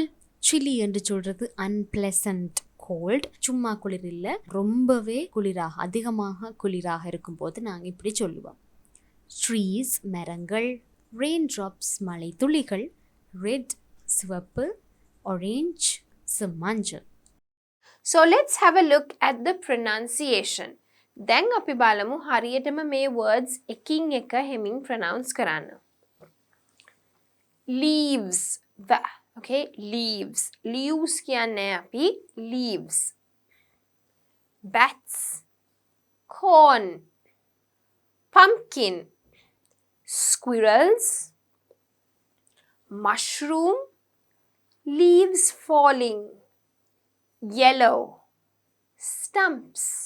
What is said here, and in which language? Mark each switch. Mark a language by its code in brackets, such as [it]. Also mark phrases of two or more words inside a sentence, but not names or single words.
[ta] சில்லி என்று சொல்றது [en] unpleasant cold. [ta] சும்மா குளிர் இல்லை, ரொம்பவே குளிராக, அதிகமாக குளிராக இருக்கும் போது நாங்கள் இப்படி சொல்லுவோம். ட்ரீஸ் மரங்கள். [en] rain drops [ta] மழை துளிகள். ரெட் சிவப்பு. ஆரஞ்ச் மஞ்சள். [en] So let's have a look at the pronunciation. [si] Then අපි බලමු හරියටම මේ words එකින් එක හෙමින් pronounce කරන්න. [en] Leaves, Okay, leaves. Leaves [si] කියන්නේ අපි [en] leaves. Bats, corn, pumpkin, squirrels, mushroom, leaves falling, yellow, stumps,